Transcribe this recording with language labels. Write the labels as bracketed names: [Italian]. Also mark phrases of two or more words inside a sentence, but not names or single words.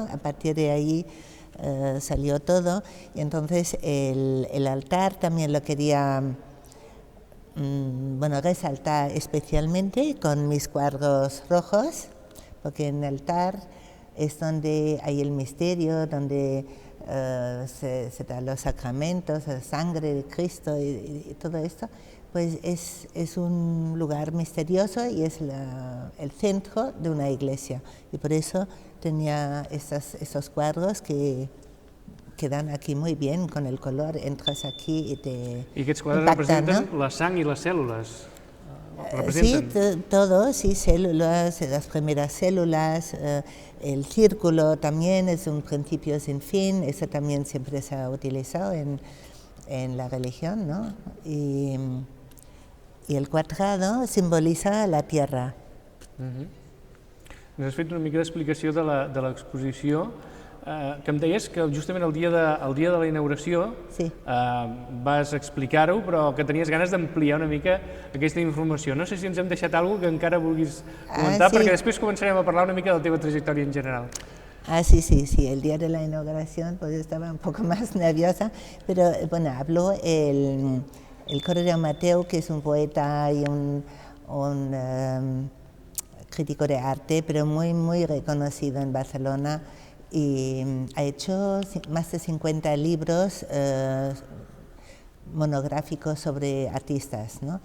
[Spanish] A partir de ahí salió todo, y entonces el altar también lo quería resaltar especialmente con mis cuadros rojos, porque en el altar es donde hay el misterio, donde se dan los sacramentos, la sangre de Cristo y todo esto, pues es un lugar misterioso y es el centro de una iglesia. Y por eso tenía esos cuadros que quedan aquí muy bien con el color, entras aquí y te [Catalan] I aquests quadres representen, ¿no?, la sang i les cèl·lules. [Spanish] Sí, todo, sí, células, las primeras células, el círculo también es un principio sin fin, eso también siempre se ha utilizado en la religión, ¿no? Y el cuadrado simboliza la tierra. [Catalan] Ens has fet una mica d'explicació de l'exposició, que em deies que justament el dia de la inauguració vas explicar-ho, però que tenies ganes d'ampliar una mica aquesta informació. No sé si ens hem deixat alguna cosa que encara vulguis comentar, perquè després començarem a parlar una mica de la teva trajectòria en general. [Spanish] Sí, el día de la inauguración pues estaba un poco más nerviosa, pero bueno, habló el Correo Mateu, que es un poeta y un crítico de arte, pero muy reconocido en Barcelona, y ha hecho más de 50 libros monográficos sobre artistas, ¿no?